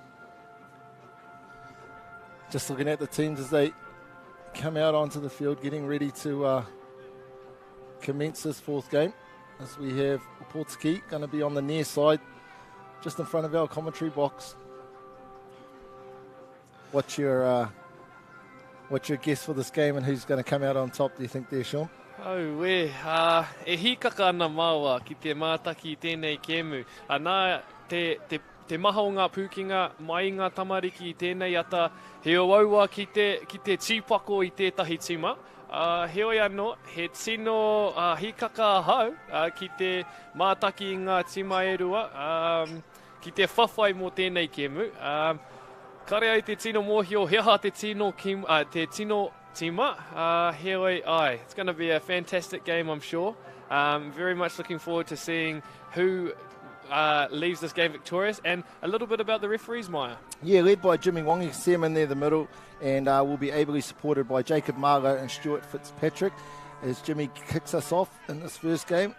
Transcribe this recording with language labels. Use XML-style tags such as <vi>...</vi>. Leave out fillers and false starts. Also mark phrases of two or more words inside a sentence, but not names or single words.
<en>Just looking at the teams as they come out onto the field, getting ready to commence this fourth game. As we have Opotiki going to be on the near side, just in front of our commentary box. What's your guess for this game and who's going to come out on top, do you think there, Sean?</en> <mi>Oh, e hikaka ana māua ki te mātaki tēnei kēmu. Nā te maha o ngā pūkinga mai ngā tamariki i tēnei ata, he auaua ki te tīpako i tētahi tima. Heoi anō, he tino hikaka hau ki te mātaki i ngā tima e rua, ki te whawhai mō tēnei kēmu. Kare ai te tino mōhio, heha te tino tima, heoi ai.</mi> <en>It's going to be a fantastic game, I'm sure. Very much looking forward to seeing who leaves this game victorious, and a little bit about the referees, Maya. Yeah, led by Jimmy Wong. You can see him in there, the middle, and will be ably supported by Jacob Marlowe and Stuart Fitzpatrick as Jimmy kicks us off in this first game.</en>